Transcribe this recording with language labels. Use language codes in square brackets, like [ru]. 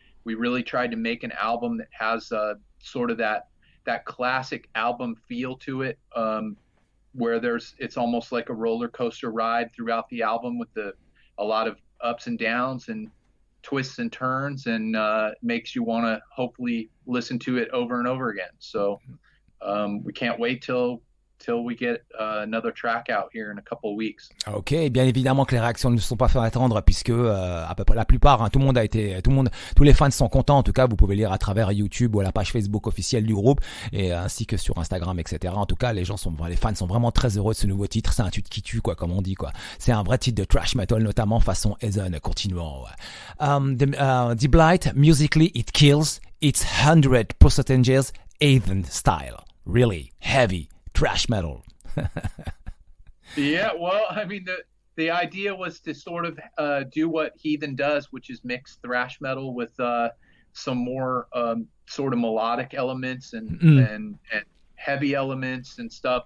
[en] We really tried to make an album that has sort of that classic album feel to it, where it's almost like a roller coaster ride throughout the album with a lot of ups and downs and twists and turns, and makes you want to hopefully listen to it over and over again. So we can't wait till we get another track out here in a couple of weeks. [fr] Ok, bien évidemment que les réactions ne se sont pas fait attendre puisque à peu près la plupart, hein, tous les fans sont contents. En tout cas, vous pouvez lire à travers YouTube ou à la page Facebook officielle du groupe et ainsi que sur Instagram, etc. En tout cas, les fans sont vraiment très heureux de ce nouveau titre. C'est un titre qui tue, quoi, comme on dit, quoi. C'est un vrai titre de thrash metal, notamment façon Heathen. Continuons. [en] The Blight, musically, it kills. It's 100% Heathen style. Really heavy. Thrash metal. Yeah, well, I mean, the idea was to sort of do what Heathen does, which is mix thrash metal with some more sort of melodic elements and heavy elements and stuff.